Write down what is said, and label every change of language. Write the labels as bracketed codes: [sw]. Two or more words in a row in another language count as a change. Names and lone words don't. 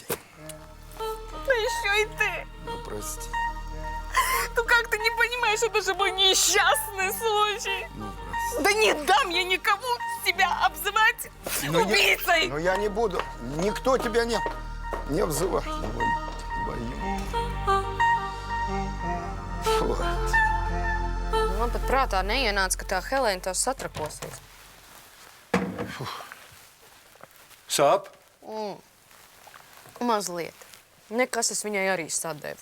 [ru] Ну еще и ты. Ну, прости. Ну как ты не понимаешь, это же мой несчастный случай. Ну, прости. Да не дам я никому себя обзывать убийцей. Но я не буду. Никто тебя не обзывает. [lv] Man pat prātā neienāca, ka tā Helēna tās satrakosies. Sāp? Mazliet. Nekas es viņai arī sadevu.